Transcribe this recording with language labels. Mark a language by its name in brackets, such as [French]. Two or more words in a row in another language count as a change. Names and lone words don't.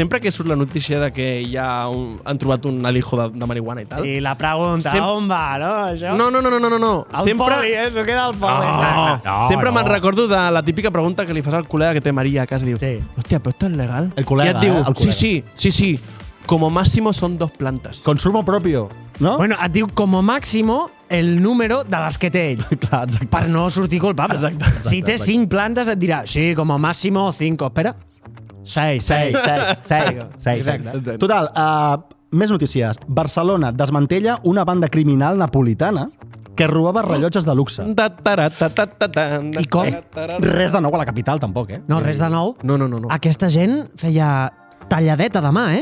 [Catalan] sempre que surt la notícia de que hi ha han trobat un alijo de marihuana i tal... I la pregunta, on va, no, això? No. El poli, s'ho queda al poli. Sempre me'n recordo de la típica pregunta que li fas al col·lega que té Maria a casa i diu, Sí. hòstia, però [Spanish] esto es legal? [Catalan] El col·lega, I et diu, el col·lega. sí, [Spanish] como máximo son 2 plantas. Consumo propio, no? [Catalan] Bueno, et diu [Spanish] como máximo [Catalan] el número de les que té ell. Clar, exacte. Per no sortir culpable. Exacte. Si té 5 plantes et dirà, sí, [Spanish] como máximo 5. Espera. 6. [Catalan] Exacte. Total, més notícies. Barcelona desmantella una banda criminal napolitana que robava rellotges de luxe. I com? Res de nou a la capital, tampoc, eh? No, res de nou. No. Aquesta gent feia talladeta de mà, eh?